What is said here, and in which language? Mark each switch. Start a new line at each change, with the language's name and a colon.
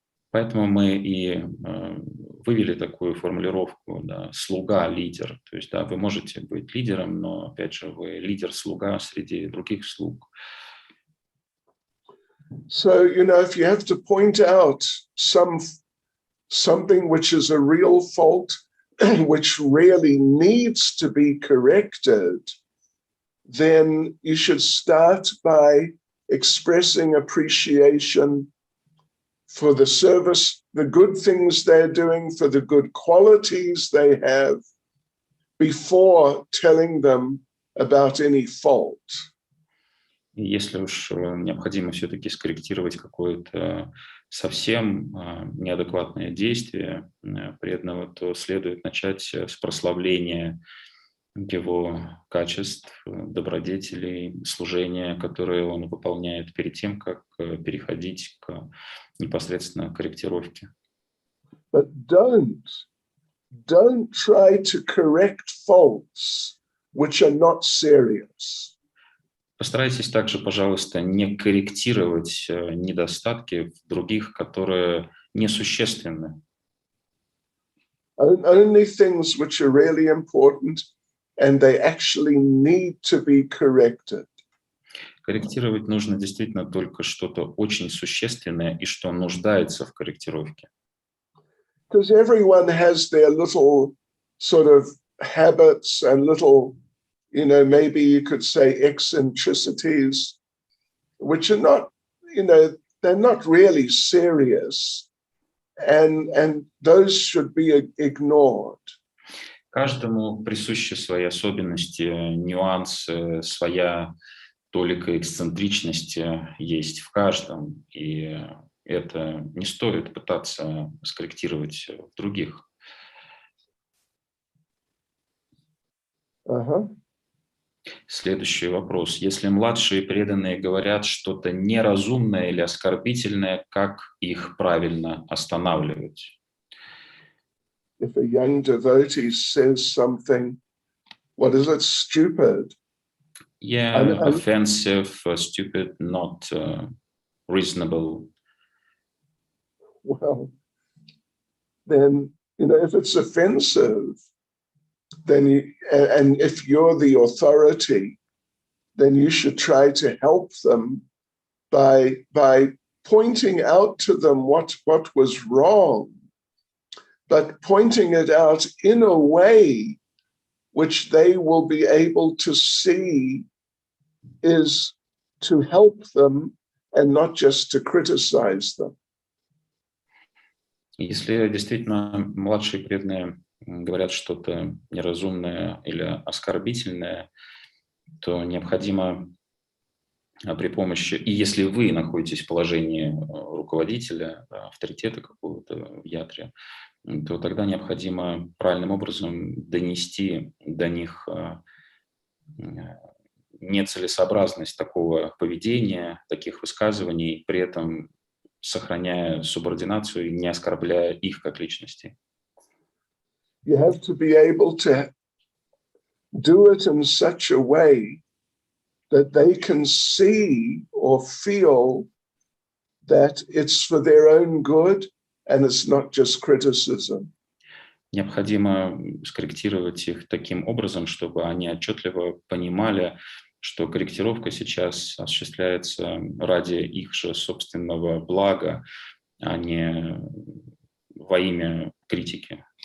Russian: Поэтому мы и вывели такую формулировку, да, слуга-лидер. То есть, да, вы можете быть лидером, но, опять же, вы лидер-слуга среди других слуг.
English: So, if you have to point out something which is a real fault, which really needs to be corrected, then you should start by expressing appreciation for the service, the good things they're doing, for the good qualities they have, before telling them about any fault.
Russian: И если уж необходимо все-таки скорректировать какое-то совсем неадекватное действие преданного, то следует начать с прославления его качеств, добродетелей, служения, которое он выполняет перед тем, как переходить к непосредственно корректировке.
English: But don't try to correct faults which are not serious.
Russian: Постарайтесь также, пожалуйста, не корректировать недостатки в других, которые несущественны.
English: Only things which are really important and they actually need to be corrected.
Russian: Корректировать нужно действительно только что-то очень существенное и что нуждается в корректировке.
English: Because everyone has their little sort of habits and little, maybe you could say eccentricities, which are not, they're not really serious, and those should be ignored.
Russian: Каждому присущи свои особенности, нюансы, своя толика эксцентричности есть в каждом, и это не стоит пытаться скорректировать в других. Следующий вопрос. Если младшие преданные говорят что-то неразумное или оскорбительное, как их правильно останавливать?
English: If a young devotee says something, what is it, stupid? Yeah, offensive, stupid, not reasonable. Well, then, if it's offensive, then and if you're the authority, then you should try to help them by pointing out to them what was wrong, but pointing it out in a way which they will be able to see is to help them and not just to criticize them.
Russian: Если действительно младшие преданные говорят что-то неразумное или оскорбительное, то необходимо при помощи, и если вы находитесь в положении руководителя, авторитета какого-то в ятре, то тогда необходимо правильным образом донести до них нецелесообразность такого поведения, таких высказываний, при этом сохраняя субординацию и не оскорбляя их как личностей.
English: You have to be able to do it in such a way that they can see or feel that it's for their own good and it's not just criticism.
Russian: Необходимо скорректировать их таким образом, чтобы они отчетливо понимали, что корректировка сейчас осуществляется ради их же собственного блага, а не во имя критики.